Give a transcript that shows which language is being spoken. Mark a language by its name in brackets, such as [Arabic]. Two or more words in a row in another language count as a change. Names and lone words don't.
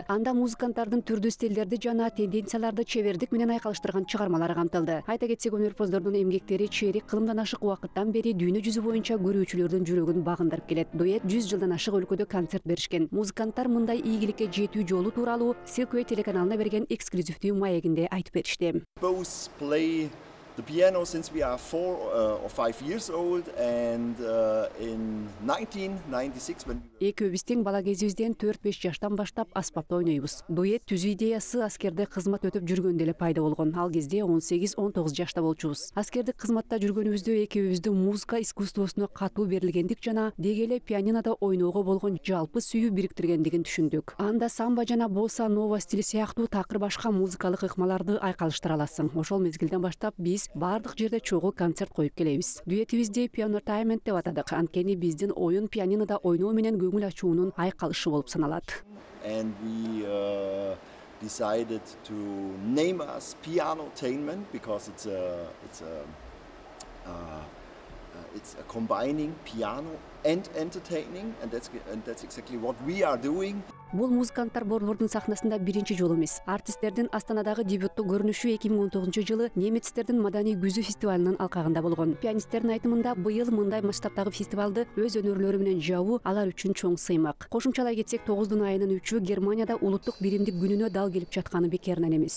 [Kyrgyz] Анда музыканттардын түрдүү стилдерди жана тенденцияларды чебердик менен айкалыштырган чыгармалары камтылды. Айта кетсек, өнөрпоздордун эмгектери чейрек кылымдан ашык убакыттан бери дүйнө жүзү боюнча көрүүчүлөрдүн жүрөгүн багындырып келет. Дуэт 100 жылдан ашык өлкөдө концерт беришкен. Музыканттар мындай ийгиликке жетүү жолу тууралуу Silkway телеканалына берген эксклюзивдүү маегинде айтып беришти. [English] Both play the piano since we are 4 or 5 years old, and in 1996 when [Kyrgyz] Экөөбүз тең бала кезибизден 4-5 жаштан баштап аспапта ойнойбуз. Дуэт түзүү идеясы аскерде кызмат өтүп жүргөндө эле пайда болгон. Ал кезде 18-19 жашта болчубуз. Аскердик кызматта жүргөнүбүздө экөөбүздүн музыка искусствосуна катуу берилгендик жана деги эле пианинода ойноого болгон жалпы сүйүү бириктиргендигин түшүндүк. Анда самба жана босса нова стили сыяктуу такыр башка музыкалык ыкмаларды айкалыштыра аласың. Ошол мезгилден баштап биз бардык жерде чогуу концерт коюп келебиз. Дуэтибизди Piano Time деп атадык. Анткени биздин оюн пианинода ойноо менен көңүл ачуунун айкалышы болуп саналат. [English] And we decided to name us Pianotainment because it's a combining piano and entertaining, and that's exactly what we are doing. [Kyrgyz] Бул музыканттар Борбордун сахнасында биринчи жолу эмес. Артисттердин Астанадагы дебюттук көрүнүшү 2019-жылы немецтердин маданий күзү фестивалынын алкагында болгон. Пианисттердин айтымында быйыл мындай масштабтагы фестивалды өз өнөрлөрү менен жабуу алар үчүн чоң сыймак. Кошумчалай кетсек, 9 айынын 3-ү Германияда улуттук биримдик күнүнө дал келип жатканы бекеринен эмес.